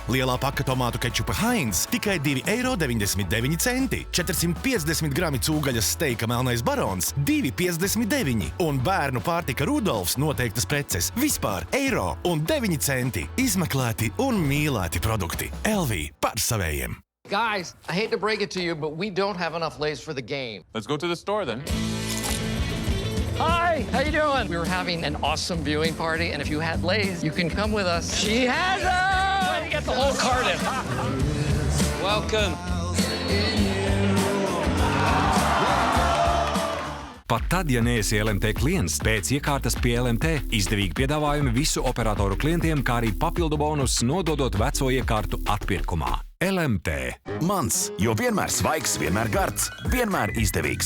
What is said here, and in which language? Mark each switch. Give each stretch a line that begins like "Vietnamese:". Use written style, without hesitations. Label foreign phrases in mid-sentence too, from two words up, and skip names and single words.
Latvian: Lielā paka tomātu kečupa Heinz tikai €2,99. 450 grami cūgaļas steika Melnais Barons 2,59 un bērnu pārtika Rudolfs noteiktas preces vispār €1,09. Izmeklēti un mīlēti produkti. LV par savējiem.
English: Guys, I hate to break it to you, but we don't have enough Lay's for the game. Let's go to the store then. Hi, how you doing? We were having an awesome viewing party, and if you had Lay's, you can come with us. She has them! Trying to get the whole carton. Welcome.
Latvian: Pat tad, ja neesi LMT klients, pēc iekārtas pie LMT izdevīgi piedāvājumi visu operatoru klientiem, kā arī papildu bonus nododot veco iekārtu atpirkumā. LMT. Mans, jo vienmēr svaigs, vienmēr gards, vienmēr izdevīgs.